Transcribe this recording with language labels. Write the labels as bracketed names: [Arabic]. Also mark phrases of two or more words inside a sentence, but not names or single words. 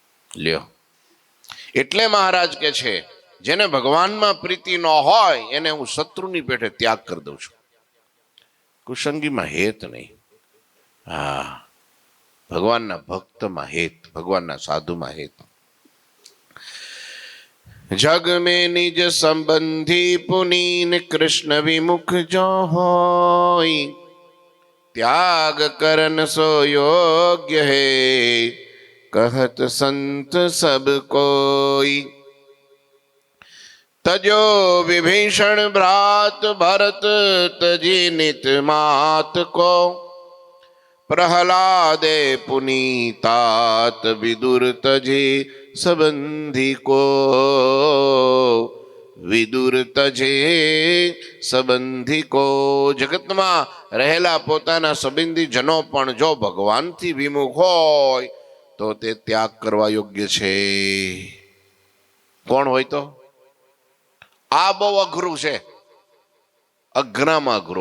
[Gujarati] લ્યો, એટલે મહારાજ કે છે જેને ભગવાનમાં પ્રીતિ ન હોય એને હું શત્રુની પેઠે ત્યાગ કરી દઉં છું. કુસંગીમાં હેત નહીં. હા, ભગવાનના ભક્તમાં હેત, ભગવાનના સાધુમાં હેત. [Braj] જગ में निज संबंधी पुनीन कृष्ण विमुख जो होय त्याग करन सो योग्य है कहत संत सब कोई. तजो विभीषण भ्रात भरत तजी नित मात को प्रहलादे पुनीतात विदुर तजे संबंधी को. विदुर तजे संबंधी को. [Gujarati] જગતમાં રહેલા પોતાના સંબંધી જનો પણ જો ભગવાનથી વિમુખ હોય તો તે ત્યાગ કરવા યોગ્ય છે. કોણ હોય તો? આ બહુ અઘરું છે, અઘરામાં અઘરું.